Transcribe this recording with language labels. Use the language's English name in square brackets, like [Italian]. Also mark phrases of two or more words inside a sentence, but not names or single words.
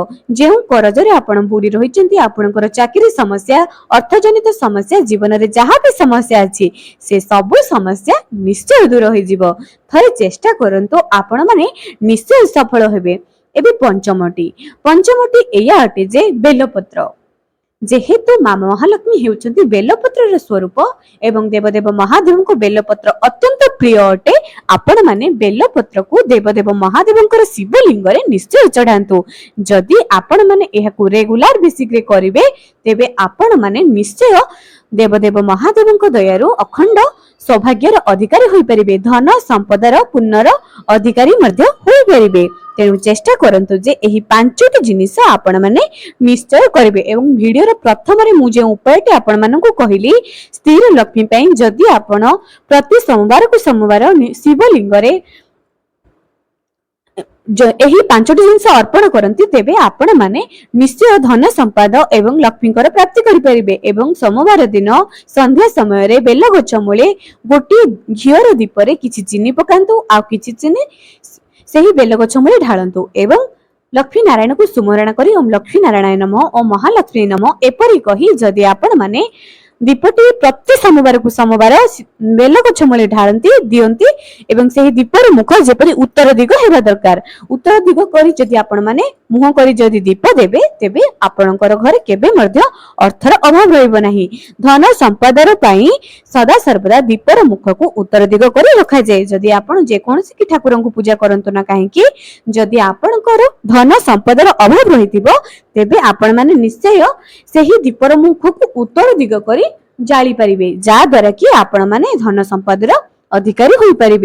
[Odia] ଜେଉଁ କରଜରେ ଆପଣ ବୁଡି ରହିଛନ୍ତି, ଆପଣଙ୍କର ଚାକିରି ସମସ୍ୟା, ଅର୍ଥଜନିତ ସମସ୍ୟା, ଜୀବନ ରେ ଯାହା ଭି ସମସ୍ୟା ଅଛି ସେ ସବୁ ସମସ୍ୟା ନିଶ୍ଚୟ ଦୂର ହୋଇ ଯିବ। ଥରେ ଚେଷ୍ଟା କରନ୍ତୁ, ଆପଣ ମାନେ ନିଶ୍ଚୟ ସଫଳ ହେବେ। ଏବେ ପଞ୍ଚମଟି ଏୟା ଅଟେ ଯେ ବେଲପତ୍ର। ଯେହେତୁ ମା' ମହାଲକ୍ଷ୍ମୀ ହେଉଛନ୍ତି ବେଲପତ୍ରର ସ୍ୱରୂପ ଏବଂ ଦେବଦେବ ମହାଦେବ କୁ ବେଲପତ୍ର ଅତ୍ୟନ୍ତ ପ୍ରିୟ ଅଟେ। ଆପଣ ମାନେ ବେଲପତ୍ର କୁ ଦେବଦେବ ମହାଦେବଙ୍କର ଶିବଲିଙ୍ଗ ରେ ନିଶ୍ଚୟ ଚଢାନ୍ତୁ। ଯଦି ଆପଣ ମାନେ ଏହାକୁ [English] regular basic [Odia] ରେ କରିବେ ତେବେ ଆପଣ ମାନେ ନିଶ୍ଚୟ ଦେବଦେବ ମହାଦେବଙ୍କ ଦୟାରୁ ଅଖଣ୍ଡ ସୌଭାଗ୍ୟର ଅଧିକାରୀ ହୋଇ ପାରିବେ, ଧନ ସମ୍ପଦର ପୁଣ୍ୟର ଅଧିକାରୀ ମଧ୍ୟ ହୋଇ ପାରିବେ। ତେଣୁ ଚେଷ୍ଟା କରନ୍ତୁ ଯେ ଏହି ପାଞ୍ଚଟି ଜିନିଷ ଆପଣ ମାନେ ନିଶ୍ଚୟ କରିବେ। ଏବଂ ଭିଡିଓର ପ୍ରଥମ ରେ ମୁଁ ଯେ ଉପାୟଟି ଆପଣ ମାନଙ୍କୁ କହିଲି ସ୍ଥିର ଲକ୍ଷ୍ମୀ ପାଇଁ ଯଦି ଆପଣ ପ୍ରତି ସୋମବାର କୁ ସୋମବାର ଶିବଲିଙ୍ଗ ରେ ଏହି ପାଞ୍ଚଟି ଜିନିଷ ଅର୍ପଣ କରନ୍ତି ତେବେ ଆପଣ ମାନେ ନିଶ୍ଚୟ ଧନ ସମ୍ପଦ ଏବଂ ଲକ୍ଷ୍ମୀଙ୍କର ପ୍ରାପ୍ତି କରି ପାରିବେ। ଏବଂ ସୋମବାର ଦିନ ସନ୍ଧ୍ୟା ସମୟ ରେ ବେଲ ଗଛ ମୂଳେ ଗୋଟି ଘିଅର ଦୀପ ରେ କିଛି ଚିନି ପକାନ୍ତୁ, ଆ କିଛି ଚିନି ସେହି ବେଲ ଗଛ ମୂଳେ ଢାଳନ୍ତୁ ଏବଂ ଲକ୍ଷ୍ମୀ ନାରାୟଣ କୁ ସୁମରଣ କରି ଓଁ ଲକ୍ଷ୍ମୀ ନାରାୟଣ ନମଃ, ଓଁ ମହାଲକ୍ଷ୍ମୀ ନମଃ ଏପରି କହି ଯଦି ଆପଣ ମାନେ ଦୀପଟି ପ୍ରତି ସୋମବାର କୁ ସୋମବାର ବେଲ ଗଛ ମୂଳେ ଢାଳନ୍ତି ଦିଅନ୍ତି ଏବଂ ସେହି ଦୀପର ମୁଖ ଯେପରି ଉତ୍ତର ଦିଗ ହେବା ଦରକାର। ଉତ୍ତର ଦିଗ କରି ଯଦି ଆପଣ ମାନେ ମୁହଁ କରି ଯଦି ଦୀପ ଦେବେ ତେବେ ଆପଣଙ୍କର ଘରେ କେବେ ମଧ୍ୟ ଅର୍ଥର ଅଭାବ ରହିବ ନାହିଁ। ଧନ ସମ୍ପଦର ପାଇଁ ସଦା ସର୍ବଦା ଦୀପର ମୁଖ କୁ ଉତ୍ତର ଦିଗ କରି ରଖା ଯାଏ। ଯଦି ଆପଣ ଯେ କୋନସି କି ଠାକୁରଙ୍କ କୁ ପୂଜା କରନ୍ତୁ ନା କାହେ କି ଯଦି ଆପଣଙ୍କର ଧନ ସମ୍ପଦର ଅଭାବ ରହୁଥିବ ତେବେ ଆପଣ ମାନେ ନିଶ୍ଚୟ ସେହି ଦୀପର ମୁଖ କୁ ଉତ୍ତର ଦିଗ କରି ଜାଳି ପାରିବେ, ଯା ଦ୍ୱାରା କି ଆପଣ ମାନେ ଧନ ସମ୍ପଦର ଅଧିକାରୀ ହୋଇ ପାରିବେ।